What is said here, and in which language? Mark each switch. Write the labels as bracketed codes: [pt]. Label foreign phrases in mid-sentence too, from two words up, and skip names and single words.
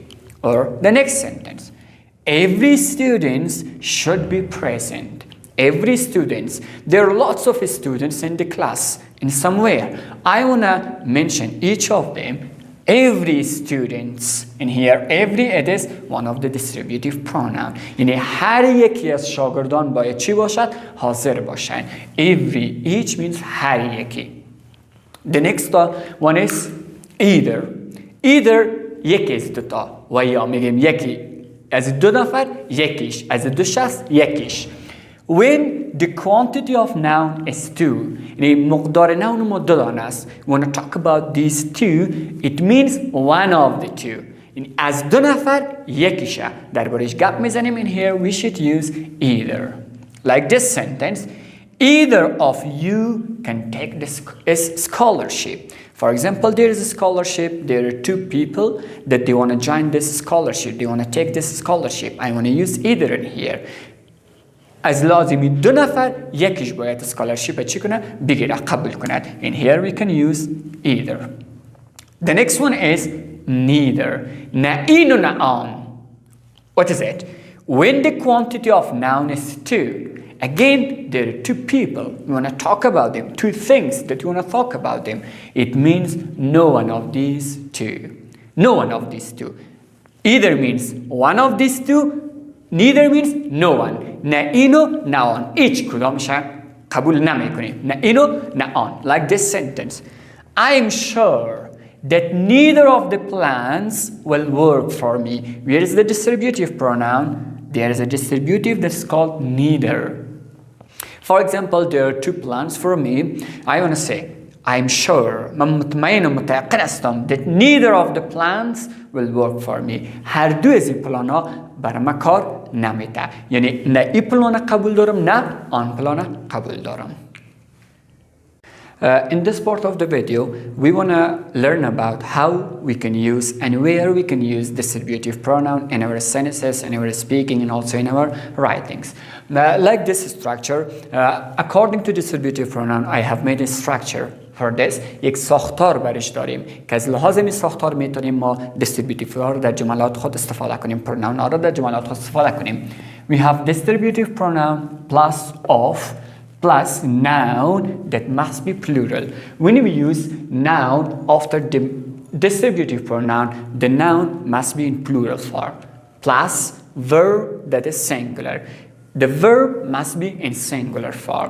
[en] Or the next sentence. Every student should be present. Every student. There are lots of students in the class in somewhere. I want to mention each of them. Every students. And here every it is one of the distributive pronoun. [fa] یعنی هر یکی از شاگردان باید چی باشد؟ حاضر باشن. [en] Every, each means [fa] هر یکی. [en] The next one is either. [fa] Either یکی از دوتا. و یا میگیم یکی از دو نفر یکیش. از دو شخص یکیش. [en] When the quantity of noun is two, [fa] یعنی مقدار noun ما دو دانه است. [en] We want to talk about these two. It means one of the two. [fa] یعنی از دو نفر یکیشه. دربارش گپ میزنیم. [en] And here we should use either. Like this sentence. Either of you can take this scholarship. For example, there is a scholarship. There are two people that they want to join this scholarship. They want to take this scholarship. I want to use either in here. [fa] از لازمی دو نفر یکیش باید scholarship چی کنه؟ بگیره، قبول کند. [en] And here we can use either. The next one is neither. [fa] نه این و نه آن. [en] What is it? When the quantity of noun is two. Again, there are two people. You want to talk about them. Two things that you want to talk about them. It means no one of these two. No one of these two. Either means one of these two. Neither means no one. [fa] نه اینو نه آن. هیچ کدامش قبول نمیکنیم. نه اینو نه آن. [en] Like this sentence. I am sure that neither of the plans will work for me. Where is the distributive pronoun? There is a distributive that's called neither. For example, there are two plans for me. I want to say, I'm sure, [fa] من مطمئن و متيقن هستم [en] that neither of the plans will work for me. [fa] هر دو از این پلانا برای من کار نمیده. یعنی نه این پلان قبول دارم نه آن پلان قبول دارم. [en] In this part of the video, we want to learn about how we can use and where we can use distributive pronoun in our sentences, in our speaking, and also in our writings. Like this structure, according to distributive pronoun, I have made a structure for this. [fa] یک ساختار برش داریم که از لحاظ این ساختار میتونیم ما distributive ها رو در جملات خود استفاده کنیم، pronoun ها رو در جملات خود استفاده کنیم. [en] We have distributive pronoun plus of plus noun that must be plural. When we use noun after the distributive pronoun, the noun must be in plural form. Plus verb that is singular. The verb must be in singular form.